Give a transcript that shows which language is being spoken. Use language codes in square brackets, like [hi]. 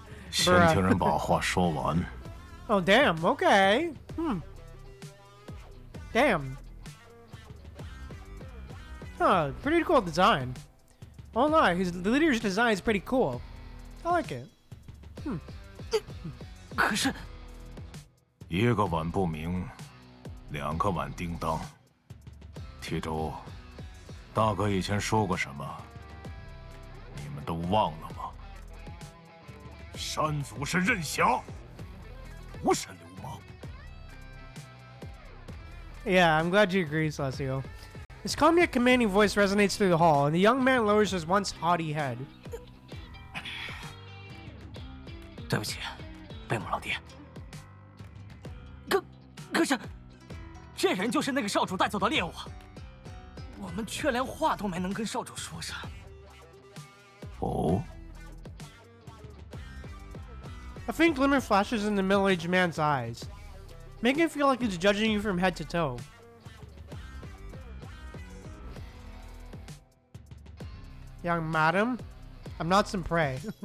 [zh] 先听人把话说完。 [en] Oh, damn. Okay. Damn. Huh, pretty cool design. Oh no, the leader's design is pretty cool. I like it. [zh] 可是，一个碗不鸣，两个碗叮当。铁周，大哥以前说过什么？你们都忘了吗？山祖是任侠，不是流氓。 [en] Yeah, I'm glad you agree, Celestio. His calm yet commanding voice resonates through the hall, and the young man lowers his once haughty head. [zh] 对不起，贝母老爹。可是，这人就是那个少主带走的猎物，我们却连话都没能跟少主说上。哦， [en] A faint glimmer flashes in the middle-aged man's eyes, making it feel like he's judging you from head to toe. Young madam, I'm not some prey.